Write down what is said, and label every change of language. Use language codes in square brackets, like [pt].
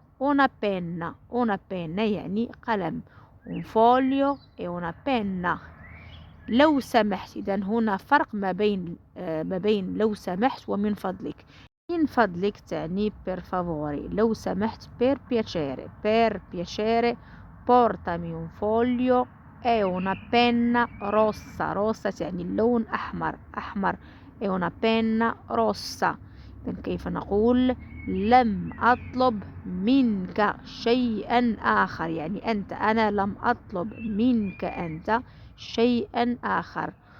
[it] una penna [ar] يعني قلم. [it] un foglio e una penna. [ar] لو سمحت. إذا هنا فرق ما بين لو سمحت ومن فضلك. من فضلك تعني [it] per favore. [ar] لو سمحت [it] per piacere. per piacere portami un foglio e una penna rossa. rossa [ar] تعني اللون أحمر. [it] أحمر e una penna rossa. [ar] إذن كيف نقول لم أطلب منك شيئا آخر يعني أنت. أنا لم أطلب منك أنت شيئا آخر.